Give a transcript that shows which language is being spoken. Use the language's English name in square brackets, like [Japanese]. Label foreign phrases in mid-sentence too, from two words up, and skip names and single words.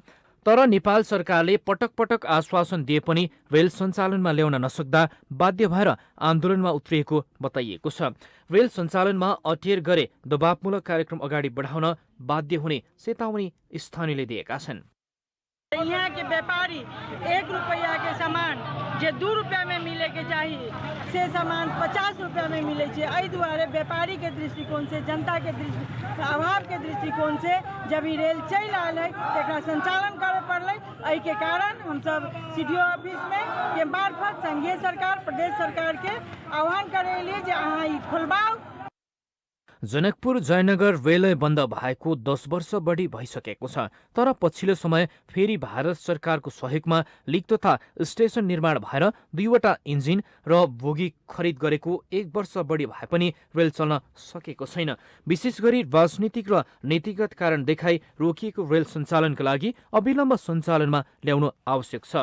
[Nepali] तर नेपाल सरकारले पटक पटक आश्वासन दिए पनि रेल सञ्चालनमा ल्याउन नसक्दा बाध्य भएर आन्दोलनमा उत्रिएको बताइएको छ। रेल सञ्चालनमा अटेर गरे दबावमूलक कार्यक्रम अगाडि बढाउन बाध्य हुने चेतावनी स्थानीयले दिएका छन्। [Maithili] यहाँ के व्यापारी 1 रुपया के सामान जे 2 रुपया में मिले के चाहिए से सामान 50 रुपया में मिले छे। एहि दुआरे व्यापारी के दृष्टिकोण से, जनता के अभाव के दृष्टिकोण से जब ई रेल चल आयल है तो संचालन करे पड़ल। एहि के कारण हम सब सीडीओ ऑफिस में के मार्फत संघीय सरकार, प्रदेश सरकार के आह्वान करेली जे अहाँ ई खोलबाऊ। [Nepali] जनकपुर जयनगर रेलवे बन्द भएको 10 वर्ष बढी भइसकेको छ। तर पछिल्लो समय फेरि भारत सरकारको सहयोगमा लिक तथा स्टेशन निर्माण भएर 2वटा इन्जिन र बोगी खरिद गरेको 1 वर्ष बढी भए पनि रेल चल्न सकेको छैन। विशेष गरी राजनीतिक र नीतिगत कारण देखाई रोकिएको रेल सञ्चालनका लागि अविलम्ब सञ्चालनमा ल्याउनु आवश्यक छ।